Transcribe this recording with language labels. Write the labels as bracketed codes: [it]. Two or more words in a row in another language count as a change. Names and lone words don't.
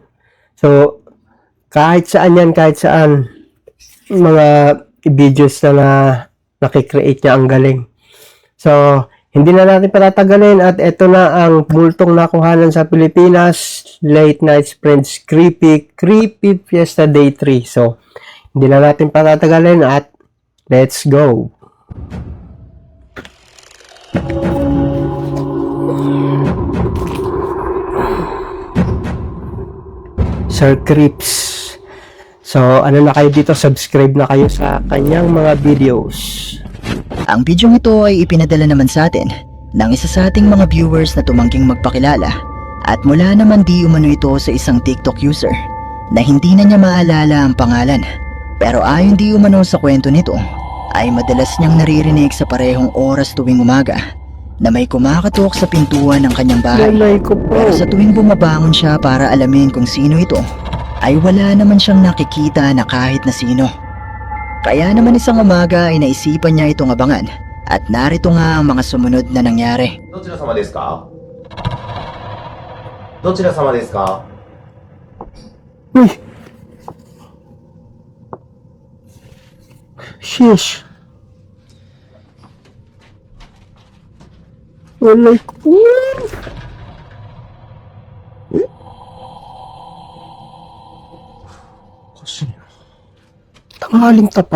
[tl] So kahit saan mga videos na nakikreate niya, ang galing. So hindi na natin patatagalin at ito na ang multong nakuhanan sa Pilipinas, Late Night Friends Creepy Fiesta Day 3. So, hindi na natin patatagalin at [en] let's go! [tl] Sir Crips. So, na kayo dito, subscribe na kayo sa kanyang mga videos. Ang bidyong ito ay ipinadala naman sa atin ng isa sa ating mga viewers na tumangking magpakilala at mula naman di umano ito sa isang TikTok user na hindi na niya maalala ang pangalan. Pero ayon di umano sa kwento nito ay madalas niyang naririnig sa parehong oras tuwing umaga na may kumakatok sa pintuan ng kanyang bahay. Pero sa tuwing bumabangon siya para alamin kung sino ito ay wala naman siyang nakikita na kahit na sino. Kaya naman isang umaga ay naisipan niya itong abangan at narito nga ang mga sumunod na nangyari. [ja] どちら様ですか? どちら様ですか? Uy! Sheesh! [ceb] Walay ko! [tl] Tanghaling tapat.